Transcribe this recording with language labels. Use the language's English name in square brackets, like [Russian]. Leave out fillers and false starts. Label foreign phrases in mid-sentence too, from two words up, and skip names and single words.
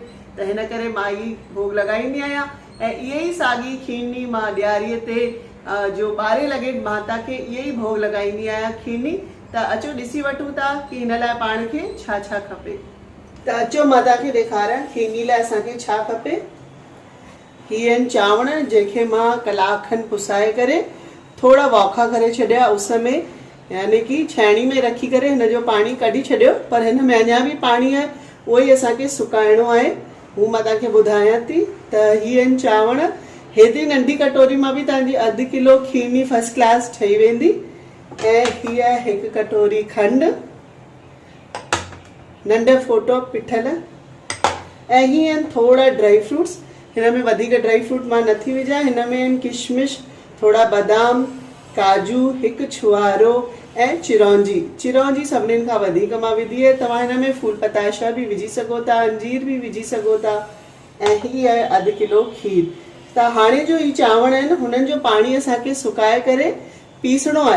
[Sindhi] त हिन करे मां ई भोग लॻाईंदी आहियां ऐं इहे ई साॻी खीरनी मां ॾियारीअ ते जो 12 लॻे माता खे इहे ई भोग लॻाईंदी आहियां खीरनी। त अचो ॾिसी वठूं था कि हिन लाइ पाण खे छा छा खपे। त अचो मां तव्हांखे ॾेखारियां खीरनी लाइ असांखे छा खपे। हीअ आहिनि चांवर जंहिंखे मां कलाक खनि पुसाए करे थोड़ा वाखा करे छॾिया उस में, यानी कि छाणी में रखी करे हिन जो पाणी कढी छॾियो, पर हिन में अञा बि पाणी आहे, उहो ई असांखे सुकाइणो आहे। हू मां तव्हांखे ॿुधायां थी। त हीअ आहिनि चांवर। हेतिरी नंढी कटोरी मां बि तव्हांजी अधु किलो खीरनी [English] first class [Sindhi] ठही वेंदी। ऐं हीअ आहे हिकु कटोरी खंड, नंढ फोटो पिठल, ऐं हीअ आहिनि थोड़ा [English] dry fruits. [Sindhi] हिन में वधीक [English] dry fruit [Sindhi] मां नथी विझां। हिन में आहिनि किशमिश, थोड़ा बादाम, काजू, हिकु छुहारो ऐं चिरौंजी। चिरौंजी सभिनीनि खां वधीक मां विधी आहे। तव्हां हिन में फूल पताशा बि विझी सघो था, अंजीर बि विझी सघो था। ऐं हीअ आहे अधु किलो खीर। त हाणे जो ही चांवर आहिनि हुननि जो पाणी असांखे सुकाए करे पीसणो आहे।